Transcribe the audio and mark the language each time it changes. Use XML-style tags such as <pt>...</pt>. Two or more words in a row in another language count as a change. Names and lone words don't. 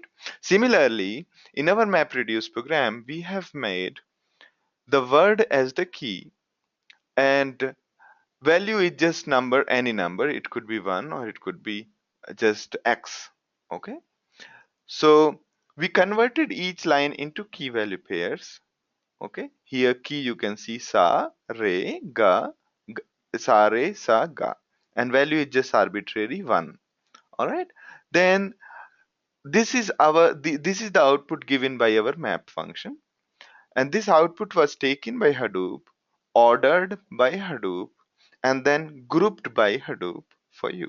<en>Similarly, in our MapReduce program, we have made the word as the key and value is just number, any number. It could be one or it could be just X. Okay. So we converted each line into key value pairs. Okay, here key you can see</en> <hi>sa, re, ga, sa, re, sa, ga,</hi> <en>and value is just arbitrary one. All right. Then this is the output given by our map function, and this output was taken by Hadoop, ordered by Hadoop, and then grouped by Hadoop for you.</en>